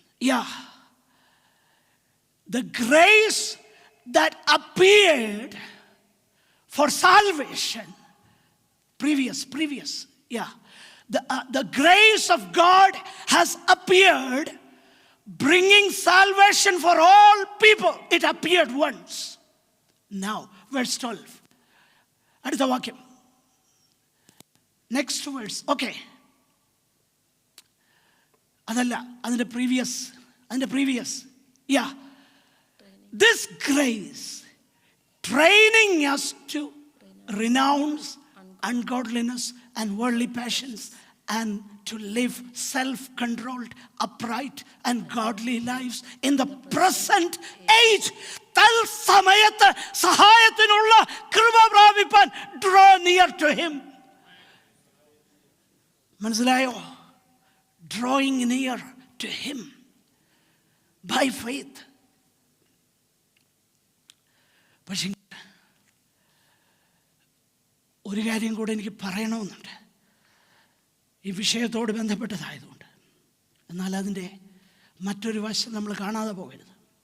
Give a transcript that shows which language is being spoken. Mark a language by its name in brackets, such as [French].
[English] Yeah, the grace that appeared for salvation, previous, yeah, the grace of God has appeared, bringing salvation for all people. It appeared once. Now verse 12, [Malayalam] അടുത്ത വാക്യം, [English] Next verse. [Malayalam] Okay, അതല്ല, അതിന്റെ previous. [English] Yeah, this grace training us to renounce ungodliness and worldly passions and to live self-controlled, upright and godly lives in the present age. [Malayalam] തൽസമയത്ത് സഹായത്തിനുള്ള കൃപ പ്രാപിപ്പാൻ [English] draw near to him. [Malayalam] മനസ്സിലായോ? [English] drawing near to him by faith. [Malayalam] പക്ഷേ ഒരു കാര്യം കൂടെ എനിക്ക് പറയണമെന്നുണ്ട്, ഈ വിഷയത്തോട് ബന്ധപ്പെട്ടതായതുകൊണ്ട്. എന്നാൽ അതിൻ്റെ മറ്റൊരു വശം നമ്മൾ കാണാതെ പോകരുത്.